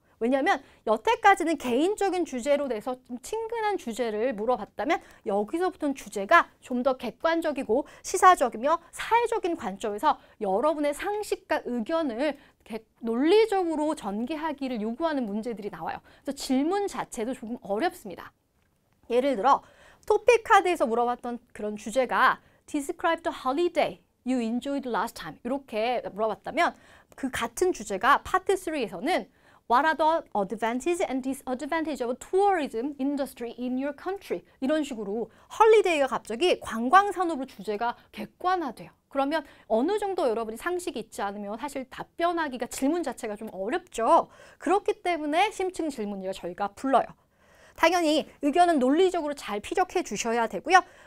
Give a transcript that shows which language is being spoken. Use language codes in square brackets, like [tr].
[ko] 왜냐하면 여태까지는 개인적인 주제로 돼서 좀 친근한 주제를 물어봤다면 여기서부터는 주제가 좀 더 객관적이고 시사적이며 사회적인 관점에서 여러분의 상식과 의견을 논리적으로 전개하기를 요구하는 문제들이 나와요. 그래서 질문 자체도 조금 어렵습니다. 예를 들어 토픽 카드에서 물어봤던 그런 주제가 [en] Describe the holiday you enjoyed last time [ko] 이렇게 물어봤다면 그 같은 주제가 파트 3에서는 [en] What are the advantages and disadvantages of tourism industry in your country? [ko] 이런 식으로 헐리데이가 갑자기 관광산업으로 주제가 객관화돼요. 그러면 어느 정도 여러분이 상식이 있지 않으면 사실 답변하기가 질문 자체가 좀 어렵죠. 그렇기 때문에 심층 질문이라 저희가 불러요. 당연히 의견은 논리적으로 잘 피력해 주셔야 되고요.